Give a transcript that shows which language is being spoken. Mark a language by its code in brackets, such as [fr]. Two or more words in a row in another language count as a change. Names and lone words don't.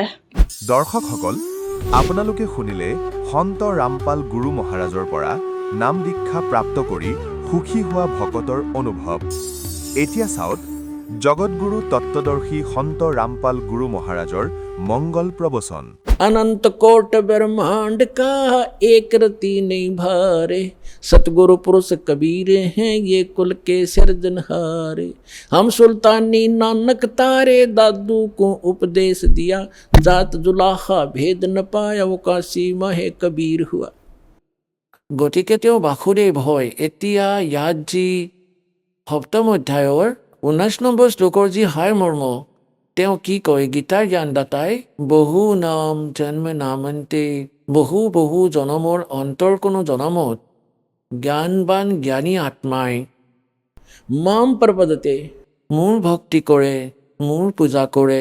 [as] দৰ্শকসকল, আপোনালোকে শুনিলে সন্ত ৰামপাল গুৰু মহাৰাজৰ পৰা নাম দীক্ষা প্ৰাপ্ত কৰি সুখী হোৱা ভকতৰ অনুভৱ। এতিয়া চাওক জগতগুৰু তত্ত্বদৰ্শী সন্ত ৰামপাল গুৰু মহাৰাজৰ মংগল প্ৰবচন। [hi] अनंत कोट ब्रह्मांड का एक रति नहीं भारे, सतगुरु पुरुष कबीर हैं ये कुल के सिरजनहारे। हम सुल्तानी नानक तारे दादू को उपदेश दिया, जात जुलाहा भेद न पाया वो काशी माहे कबीर हुआ। [as] গতিকে তেওঁ বাসুদেৱ হয়। এতিয়া ইয়াত যি সপ্তম অধ্যায়ৰ 19 নম্বৰ শ্লোকৰ যি হাই মৰ্ম, তেওঁ কি কয়? গীতাৰ জ্ঞানদাতাই [sa] বহু নাম জন্ম নামন্তে, [as] বহু বহু জনমৰ অন্তৰ কোনো জনমত জ্ঞানবান জ্ঞানী আত্মাই [sa] মাম প্ৰপদতে, [as] মোৰ ভক্তি কৰে, মোৰ পূজা কৰে।